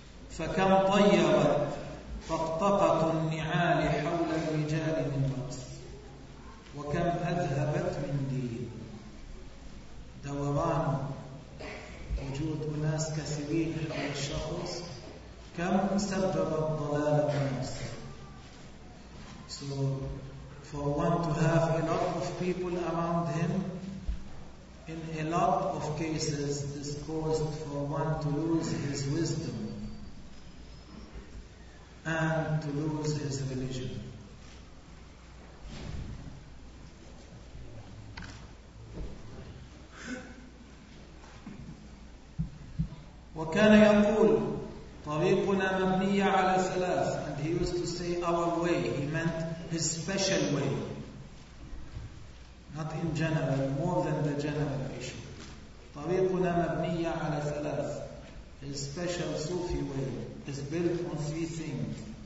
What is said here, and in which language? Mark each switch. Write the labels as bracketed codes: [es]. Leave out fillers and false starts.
[ar] فكم طيرت طقطقة النعال حول الرجال من رأس وكم أذهبت من دين دوران وجود أناس كثيرين حول الشخص كم سببت ضلال الناس. [en] So for one to have a lot of people around him, in a lot of cases this caused for one to lose his wisdom and to lose his religion. [ar] وكان يقول طريقنا مبنية على ثلاث. [en] And he used to say our way. He meant his special way. Not in general, more than the general issue. [ar] طريقنا مبنية على ثلاث. [en] His special Sufi way is built on three things.